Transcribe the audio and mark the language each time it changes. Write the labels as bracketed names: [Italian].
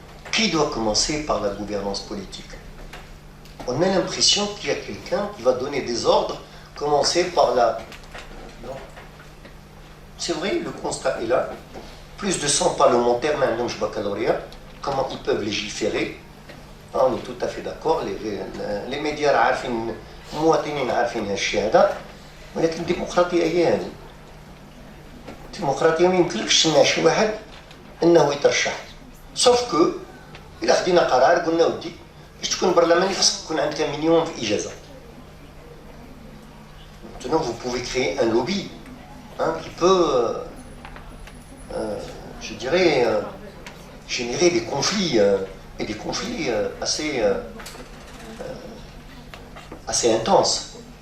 [French] Qui doit commencer par la gouvernance politique? On a l'impression qu'il y a quelqu'un qui va donner des ordres, commencer par la... Non. C'est vrai, le constat est là. Plus de 100 parlementaires maintenant, je baccalauréat, comment ils peuvent légiférer? On est tout à fait d'accord, les médias [Arabic] عارفين المواطنين عارفين هالشيء هذا ولكن الديمقراطية هي هذه. الديمقراطية ما يمكنلكش تمنع شي واحد أنه يترشح. [French] سوف كو [Arabic] إلا خدينا قرار قلنا ودي باش تكون برلماني خاصك تكون عندك مينيموم في إجازة. [French] Maintenant vous pouvez créer un lobby qui peut, je dirais, générer des conflits. Et des conflits assez intenses.